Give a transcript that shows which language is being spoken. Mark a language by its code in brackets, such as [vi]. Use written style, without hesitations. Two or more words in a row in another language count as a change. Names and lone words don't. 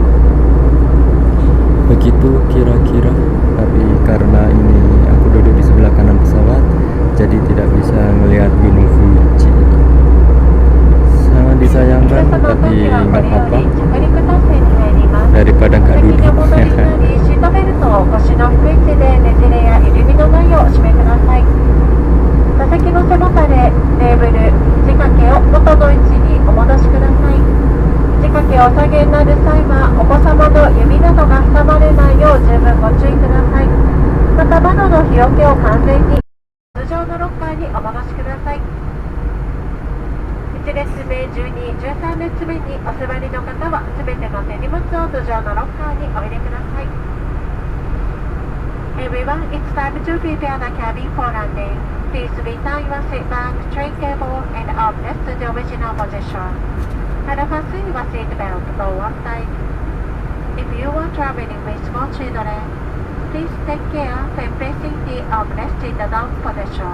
[id] Begitu kira-kira. Tapi karena ini aku duduk di sebelah kanan pesawat, jadi tidak bisa melihat Gunung Fuji. Sangat disayangkan, tapi nggak apa-apa. Daripada nggak duduk. [ja] シートベルトを腰の低い位置でねじれや緩みのないようお締めください。座席の背もたれ、テーブル、肘掛けを元の位置にお戻しください。肘掛けをお下げになる際はお子様の指などが挟まれないよう十分ご注意ください。また窓の日よけを完全に通常のロッカーにお戻しください。1列目、12、13列目にお座りの方はすべての手荷物を頭上のロッカーにお入れください。 [en] Everyone, it's time to prepare the cabin for landing. Please return your seat back, tray table, and armrest to the original position. And fasten your seat belt on one side. If you are traveling with small children, please take care when placing the armrest in the down position.